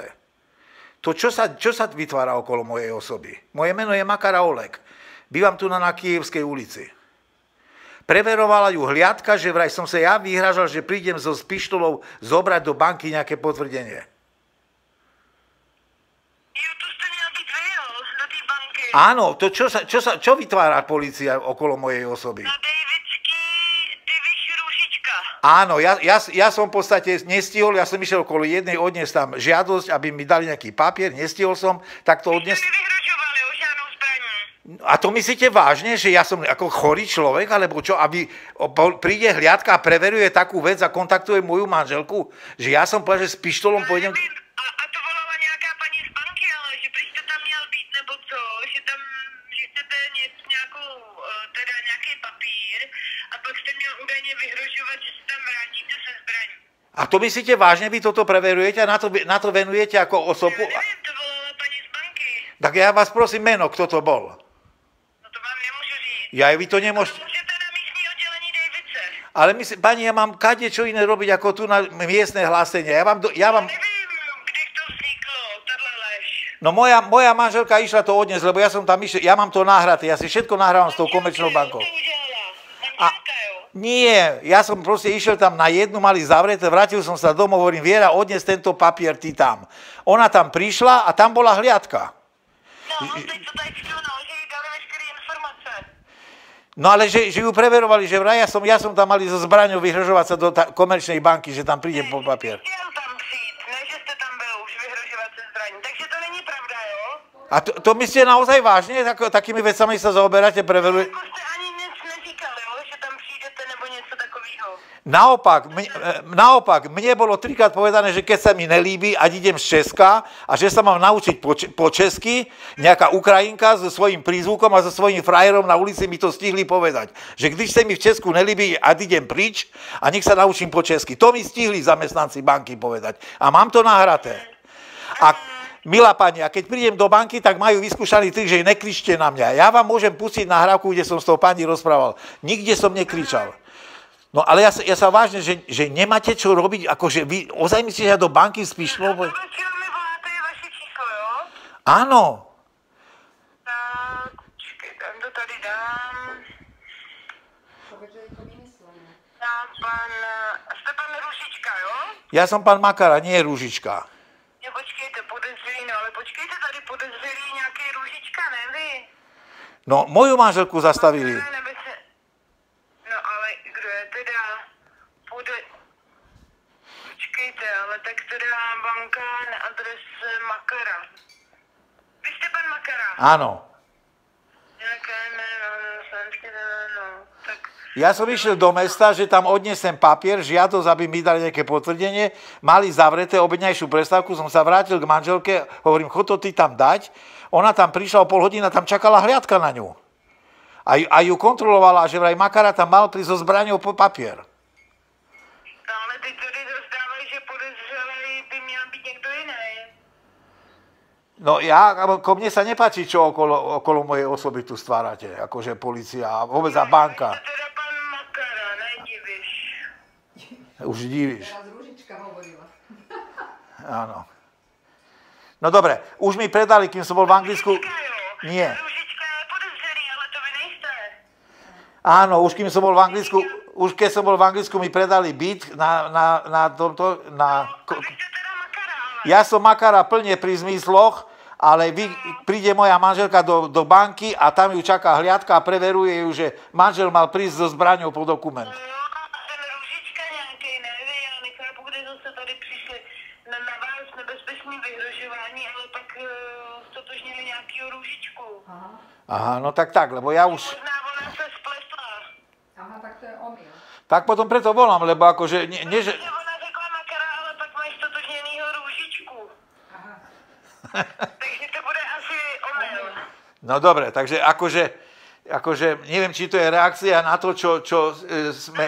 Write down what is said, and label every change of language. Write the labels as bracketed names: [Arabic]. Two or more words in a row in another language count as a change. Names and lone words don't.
[Slovak] To čo sa vytvára okolo mojej osoby? Moje meno je Makar Olek. Bývam tu na Kyjevskej ulici. Preverovala ju hliadka, že vraj som sa ja vyhrážal, že prídem s pištolou zobrať do banky nejaké potvrdenie. [Czech] Jo, to jste měl být vy, jo, do té banky. [Slovak] Áno, to čo vytvára polícia okolo mojej osoby? Na Daviš Rúžička. Áno, ja som v podstate nestihol, ja som išiel okolo jednej odniesť tam žiadosť, aby mi dali nejaký papier, nestihol som, tak to odniesť. [Czech] Vy vyhrožovali o žádnou zbraní. [Slovak] A to myslíte vážne, že ja som ako chorý človek, alebo čo, aby príde hliadka a preveruje takú vec a kontaktuje moju manželku, že ja som povedal, že s pištolom pôjdem... [Czech] A to volala nějaká paní z banky, ale že prý jste tam měl být, nebo co, že chcete nějaký papír a pak jste měl údajně vyhrožovat, že se tam vrátíte se zbraní. [Slovak] A to myslíte vážne, vy toto preverujete a na to venujete ako osobu? [Czech] Já nevím, to volala paní z banky. [Slovak] Tak ja vás prosím meno, kto to bol? [Czech] No to vám nemůžu říct. [Slovak] Ja vy to nemôžete... [Czech] Můžete na místní oddělení Davice. [Slovak] Ale pani, ja mám kadečo iné robiť ako tu na miestne hlásenie. Ja vám [Czech] Nevím, kdy to vzniklo, tato lež. [Slovak] No moja manželka išla to odniesť, lebo ja som tam išiel, ja mám to nahraté, ja si všetko nahrávam s tou komerčnou bankou. Nie, ja som proste išiel tam na jednu, mali zavreté, vrátil som sa domov, hovorím, Viera, odnes tento papier ty tam. Ona tam prišla a tam bola hliadka. [Czech] No, teď to tady čtu, no, že jí dali veškeré informace. [Slovak] No ale že ju preverovali, že vraj ja som tam mali so zbraňou vyhrožovať sa do komerčnej banky, že tam príde po papier. [Czech] Chtěl tam přijít, ne, že jste tam byl už vyhrožovat se zbraní, takže to není pravda, jo? [Slovak] A to myslíte naozaj vážne? Takými vecami sa zaoberáte, preverujete? [Czech] Jako jste ani nic neříkal, jo, že tam přijdete nebo něco takového. [Slovak] Naopak, mne bolo 3-krát povedané, že keď sa mi nelíbi, ať idem z Česka a že sa mám naučiť po česky, nejaká Ukrajinka so svojím prízvukom a so svojím frajerom na ulici mi to stihli povedať. Že když sa mi v Česku nelíbi, ať idem pryč a nech sa naučím po česky. To mi stihli zamestnanci banky povedať. A mám to nahraté. A milá pani, a keď prídem do banky, tak majú vyskúšaný trik, že nekričte na mňa. Ja vám môžem pustiť nahrávku, kde som s tou pani rozprával. Nikde som nekričal. No ale ja sa vážne, že nemáte čo robiť, akože vy ozaj myslíte, že ja do banky spíš... [Czech] No, tohle číslo mi voláte, je vaše číslo, jo? [Slovak] Áno. [Czech] Tak, počkej, tam to tady dám. Jste pan Ružička, jo? [Slovak] Ja som pán Makara, nie Rúžička. [Czech] Jo, počkejte, podezřelý, no ale počkejte, tady podezřelý nějaký Růžička, ne vy? [Slovak] No, moju manželku zastavili. [Czech] No ale kdo je teda Počkejte, ale tak teda banka na adrese Makara. Vy jste pan Makara? [Slovak] Áno. [Czech] Nějaké jméno, no, tak... [Slovak] Ja som išiel do mesta, že tam odnesem papier, žiadosť, aby mi dali nejaké potvrdenie, mali zavreté obedňajšiu prestávku, som sa vrátil k manželke, hovorím, chod to ty tam dať. Ona tam prišla o pol hodina, tam čakala hliadka na ňu. A ju kontrolovala, že vraj Makara tam mal prísť so zbraňou po papier. [Czech] No ale ty tady rozdávají, že podezřelý by měl být někdo jiný. [Slovak] No mne sa nepáči, čo okolo mojej osoby tu stvárate, akože polícia a vôbec a banka. [Czech] To teda pan Makara, nedivíš. Už divíš. [Slovak] Teraz Rúžička hovorila. Áno. No dobre, už mi predali, kým som bol v Anglicku... Nie. [Czech] Růžička je podezřelý, ale to vy nejste. [Slovak] Áno, už kým som bol v Anglicku, už keď som bol v Anglicku, mi predali byt na tomto... [Czech] Vy jste teda Makara, ale... [Slovak] Ja som Makara plne pri zmysloch, ale príde moja manželka do banky a tam ju čaká hliadka a preveruje ju, že manžel mal prísť so zbraňou po dokument. [Czech] No, ten Růžička nějaký, ne, vy, já nechápu, kde zase tady přišli na vás nebezpečné vyhrožování, ale pak stotožnili nějakýho Růžičku. [Slovak] Aha, no tak, lebo ja už... [Czech] Možná ona se spletla. [Slovak] Aha, tak to je omyl. Tak potom preto volám, lebo akože... [Czech] Že ona řekla Makara, ale pak máš stotožněnýho Růžičku. [Slovak] Aha. Takže to bude asi omyl. No dobre, takže akože neviem, či to je reakcia na to, čo sme...